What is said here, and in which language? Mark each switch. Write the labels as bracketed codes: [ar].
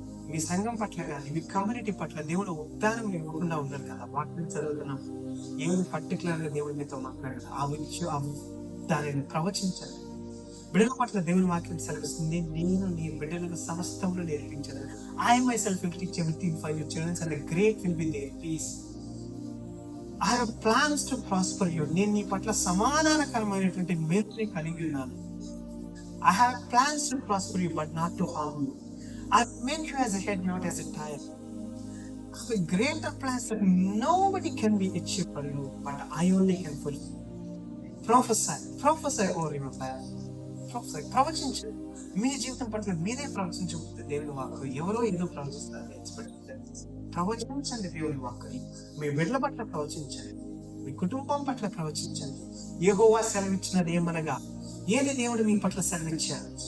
[te] మీ సంఘం పట్ల కానీ మీ కమ్యూనిటీ పట్ల దేవుడు ఉద్దానం ఇవ్వకుండా ఉన్నారు కదా. వాక్యం చదువుతున్నాం, ఏమి పర్టికులర్ గా దేవుడు మీతో మాట్లాడారు ఆ విషయం దానిని ప్రవచించాలి. బిడ్డల పట్ల దేవుని వాక్యం సెలవిస్తుంది, నేను నీ బిడ్డలకు సమస్తమును నేర్పించాను. [en] I myself will teach everything for your children and the great will be their peace. I have plans to prosper you. [te] నేను నీ పట్ల సమాధానకరమైనటువంటి మేలుని కలిగి ఉన్నాను. [en] I have plans to prosper you but not to harm you. I have made you as a head, not as a tail. I have greater plans that nobody can be achieved for you, but I only can fulfill. Prophesy over your life. [te] ప్రవచించు. మీ జీవితం పట్ల మీరే ప్రవచించకపోతే దేవుని వాక్కు ఎవరో ఏదో ప్రవచిస్తారు. ప్రవచించండి దేవుని వాక్కుని. మీ బిడ్డల పట్ల ప్రవచించండి, మీ కుటుంబం పట్ల ప్రవచించండి. యెహోవా సెలవిచ్చినది ఏమనగా, ఏది దేవుడు మీ పట్ల సెలవిచ్చారు?